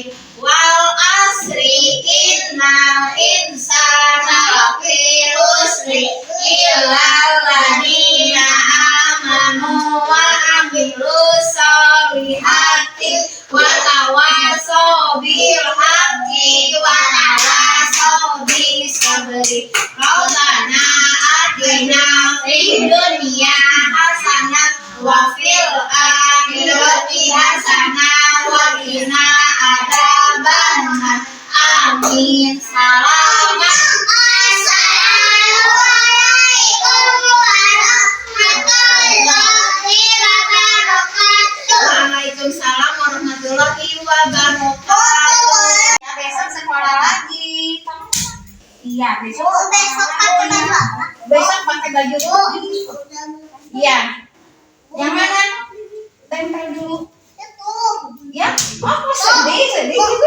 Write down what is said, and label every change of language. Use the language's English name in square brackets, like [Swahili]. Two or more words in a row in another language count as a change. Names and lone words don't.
[Arabic] والعصر إن الإنسان لفي خسر إلا الذين آمنوا وعملوا الصالحات وتواصوا بالحق وتواصوا بالصبر. ربنا آتنا في الدنيا حسنة وفي الآخرة حسنة وقنا عذاب النار. [Indonesian] Amin. Salamat. [Arabic] وعليكم السلام ورحمة الله وبركاته. [Indonesian] Ya, besok sekolah lagi. Iya, besok pakai baju putih. Iya. Yang mana? Tempel dulu. Ya. Oh, sedih.